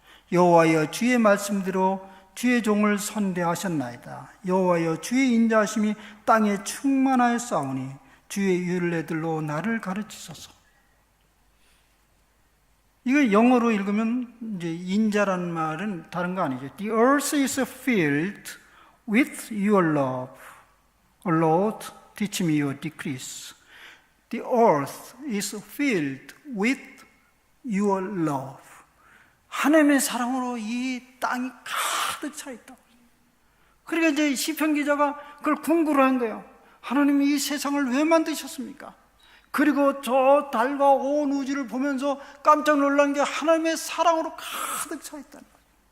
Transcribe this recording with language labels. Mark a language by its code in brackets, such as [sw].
[ko] 여호와여 주의 말씀대로 주의 종을 선대하셨나이다. 여호와여 주의 인자심이 땅에 충만하여 싸우니 주의 율례들로 나를 가르치소서. 이거 영어로 읽으면 이제 인자라는 말은 다른 거 아니죠. [en] The earth is filled with your love. O Lord, teach me your decrees. The earth is filled with your love. [ko] 하나님의 사랑으로 이 땅이 가득 차 있다. 그러니까 이제 시편 기자가 그걸 궁구를 한 거예요. 하나님이 이 세상을 왜 만드셨습니까? 그리고 저 달과 온 우주를 보면서 깜짝 놀란 게 하나님의 사랑으로 가득 차 있다는 거예요.